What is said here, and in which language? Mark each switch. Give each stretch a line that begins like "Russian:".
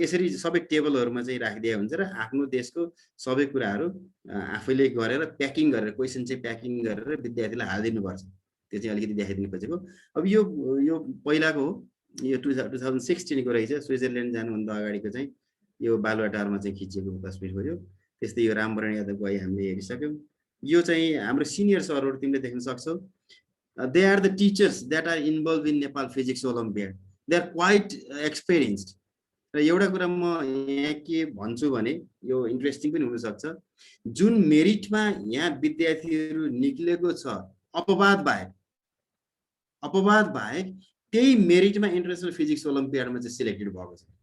Nepali: यसरी सबै टेबलहरूमा चाहिँ राखिदिएको हुन्छ र आफ्नो देशको सबै कुराहरू आफैले गरेर प्याकिङ गरेर क्वेसन चाहिँ प्याकिङ गरेर विद्यार्थीलाई हालिदिनुपर्छ। त्यो चाहिँ अलिकति देखाइदिनु खोजेको। अब यो पहिलाको हो, यो 2016 को रहेछ। स्विजरल्यान्ड जानुभन्दा अगाडिको चाहिँ यो बालुवाटारमा चाहिँ खिचिएको तस्बिर हो यो। त्यस्तै यो रामवरण यादवको अहिले हामीले हेरिसक्यौँ। यो चाहिँ हाम्रो सिनियर सरहरू तिमीले देख्न सक्छौ।
English: They are the teachers that are involved in Nepal Physics Olympiad. They are quite experienced.
Nepali: र एउटा कुरा म यहाँ के भन्छु भने यो इन्ट्रेस्टिङ पनि हुन सक्छ। जुन मेरिटमा यहाँ विद्यार्थीहरू निक्लेको छ अपवाद बाहेक त्यही मेरिटमा इन्टरनेसनल फिजिक्स ओलम्पियाडमा चाहिँ सिलेक्टेड भएको छ।